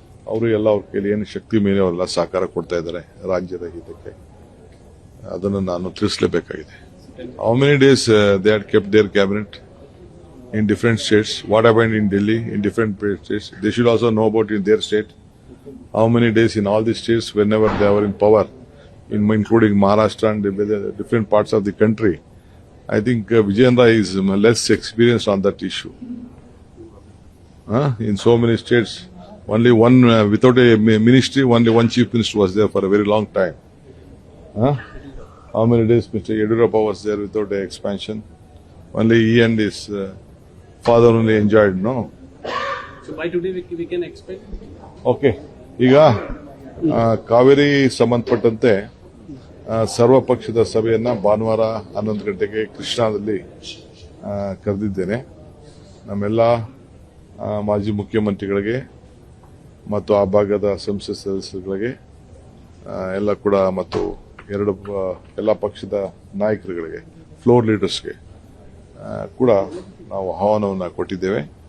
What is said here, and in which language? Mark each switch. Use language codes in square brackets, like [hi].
[kn] ಅವರು ಎಲ್ಲ ಅವ್ರ ಕೈಲಿ ಏನು ಶಕ್ತಿ ಮೇಲೆ ಅವರೆಲ್ಲ ಸಹಕಾರ ಕೊಡ್ತಾ ಇದ್ದಾರೆ ರಾಜ್ಯದ ಹಿತಕ್ಕೆ. ಅದನ್ನು ನಾನು ತಿಳಿಸಲೇಬೇಕಾಗಿದೆ. [en] How many days they had kept their cabinet in different states? What happened in Delhi in different states? They should also know about in their state. How many days in all these states whenever they were in power, including Maharashtra and the different parts of the country. I think Vijayendra is less experienced on that issue. In so many states, only one, without a ministry, only one chief minister was there for a very long time. How many days Mr. Yediyurappa was there without a expansion? Only he and his father only enjoyed, no? So by today we can expect? Okay. [kn] ಈಗ ಕಾವೇರಿ ಸಂಬಂಧಪಟ್ಟಂತೆ ಸರ್ವ ಪಕ್ಷದ ಸಭೆಯನ್ನ ಭಾನುವಾರ 11 ಗಂಟೆಗೆ ಕೃಷ್ಣಾದಲ್ಲಿ ಕರೆದಿದ್ದೇನೆ. ನಮ್ಮೆಲ್ಲ ಮಾಜಿ ಮುಖ್ಯಮಂತ್ರಿಗಳಿಗೆ ಮತ್ತು ಆ ಭಾಗದ ಸಂಸತ್ ಸದಸ್ಯರುಗಳಿಗೆ ಎಲ್ಲ ಕೂಡ ಮತ್ತು ಎಲ್ಲ ಪಕ್ಷದ ನಾಯಕರುಗಳಿಗೆ ಫ್ಲೋರ್ ಲೀಡರ್ಸ್ಗೆ ಕೂಡ ನಾವು ಆಹ್ವಾನವನ್ನು ಕೊಟ್ಟಿದ್ದೇವೆ.